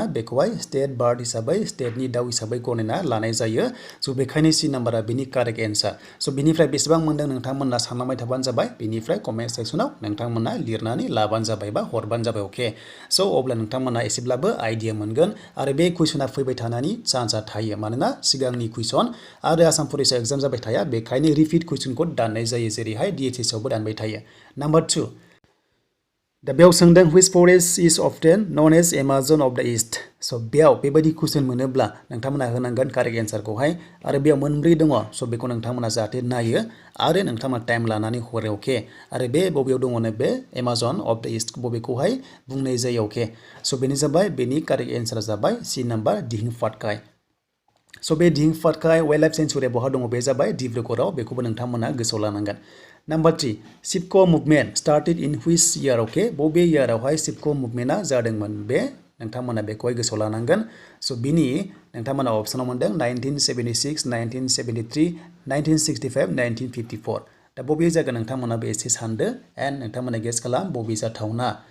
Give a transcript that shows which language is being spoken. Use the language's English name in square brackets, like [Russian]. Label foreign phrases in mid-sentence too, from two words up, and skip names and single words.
[Bodo] बेखौहाय स्टेट बार्ड हिसाबै स्टेटनि दाउ हिसाबै गनायना लानाय जायो स' बेखायनो सि नाम्बारा बिनि [English] correct answer [Bodo] स' बिनिफ्राय बेसेबां मोनदों नोंथांमोना सानलांबाय थाबानो जाबाय बिनिफ्राय कमेन्ट सेक्सनाव नोंथांमोना लिरनानै लाबानो जाबाय बा हरबानो जाबाय अके स' अब्ला नोंथांमोना एसेब्लाबो आइडिया मोनगोन आरो बे कुइसना फैबाय थानायनि चान्सआ थायो मानोना सिगांनि कुइसन आरो आसाम पुलिस एग्जाम जाबाय थाया बेखायनो रिपिट कुइसनखौ दाननाय जायो जेरैहाय DHS आवबो दानबाय थायो Number 2, दा बेयाव सोंदों [English] which forest is often known as Amazon of the East [Bodo] स' बेयाव बेबायदि कुइसन मोनोब्ला नोंथांमोना होनांगोन कारेक्ट एन्सारखौहाय आरो बेयाव मोनब्रै दङ स' बेखौ नोंथांमोना जाहाथे नायो आरो नोंथांमोना टाइम लानानै हरो अके आरो बे बबेयाव दङनो बे [English] Amazon of the East [Bodo] बबेखौहाय बुंनाय जायो अके स' बेनो जाबाय बेनि कारेक्ट एन्सारा जाबाय सि नाम्बार दिहिं फातखाय स' बे दिहिं फातखाय वाइल्ड लाइफ सेंचुरिया बहा दङ बे जाबाय डिब्रुगड़आव बेखौबो नोंथांमोना गोसोआव लानांगोन Number 3, सिपक' मुभमेन्ट [English] started in which year [Bodo] अके बबे इयारावहाय सिपक' मुभमेन्टआ जादोंमोन बे नोंथांमोना बेखौहाय गोसोआव लानांगोन स' बिनि नोंथांमोना अप्सनाव मोनदों 1976 1973 1965 1954 दा बबे जागोन नोंथांमोनाबो एसे सानदो एन्ड नोंथांमोना गेस खालाम बबे जाथावना